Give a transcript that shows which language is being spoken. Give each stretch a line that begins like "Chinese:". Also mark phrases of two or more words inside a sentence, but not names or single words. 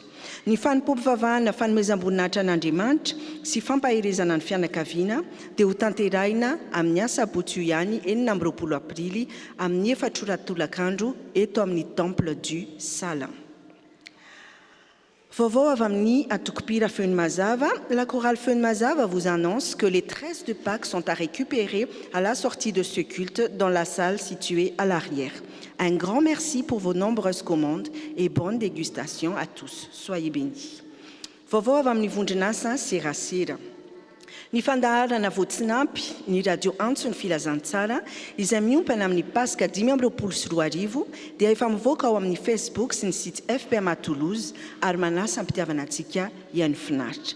Malagasy: Ny fanompoam-pivavahana fanomezam-boninahitra an'Andriamanitra sy fampaherezana ny fianakaviana dia ho tanterahina amin'ny asabotsy io ihany 24 aprily amin'ny 4 ora tolakandro eto amin'ny temple du Sala. Vaovao avy amin'ny Atokopira Feony Mazava,
French: la chorale Feony Mazava vous annonce que les tresses de Pâques sont à récupérer à la sortie de ce culte dans la salle située à l'arrière. Un grand merci pour vos nombreuses commandes et bonne dégustation à tous. Soyez bénis.
Malagasy: Vaovao avy amin'ny Vondronasa serasera. Ny fandaharana voatsinapy ny radio antso ny filazantsara izay miompana amin'ny Pasika 2024 dia efa mivoaka ao amin'ny Facebook sy ny site FPMA Toulouse ary manasa ampitiavana antsika ihany finaritra.